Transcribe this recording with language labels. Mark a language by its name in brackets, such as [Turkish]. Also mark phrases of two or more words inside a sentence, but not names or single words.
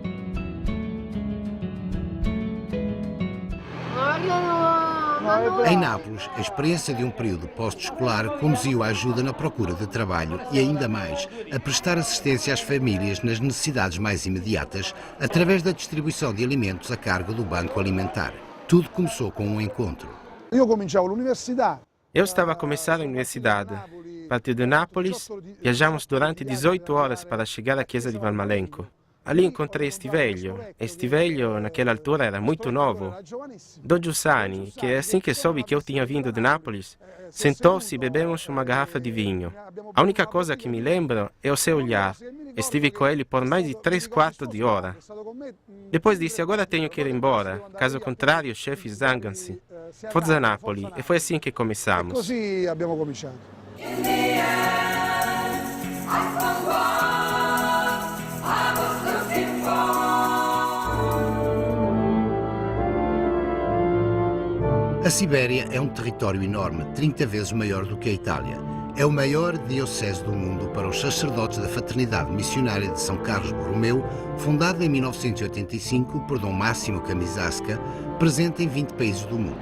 [Portuguese] Em Nápoles, a experiência de um período pós-escolar conduziu à ajuda na procura de trabalho e, ainda mais, a prestar assistência às famílias nas necessidades mais imediatas através da distribuição de alimentos a cargo do Banco Alimentar. Tudo começou com um encontro. Eu estava a começar a universidade. Parti de Nápoles, viajamos durante 18 horas para chegar à [Italian] chiesa di Valmalenco. [Portuguese] Ali encontrei este velho. Este velho, naquela altura, era muito novo. Do Giussani, que é assim que soube que eu tinha vindo de Nápoles, sentou-se e bebemos uma garrafa de vinho. A única coisa que me lembro é o seu olhar. Estive com ele por mais de 3/4 de hora. Depois disse, agora tenho que ir embora. Caso contrário, os chefes zangam-se. [Italian] Forza Napoli. [Portuguese] E foi assim que começamos. [Italian] Così abbiamo cominciato. [Portuguese] A Sibéria é um território enorme, 30 vezes maior do que a Itália. É o maior diocese do mundo para os sacerdotes da Fraternidade Missionária de São Carlos Borromeu, fundada em 1985 por Dom Máximo Camisasca, presente em 20 países do mundo.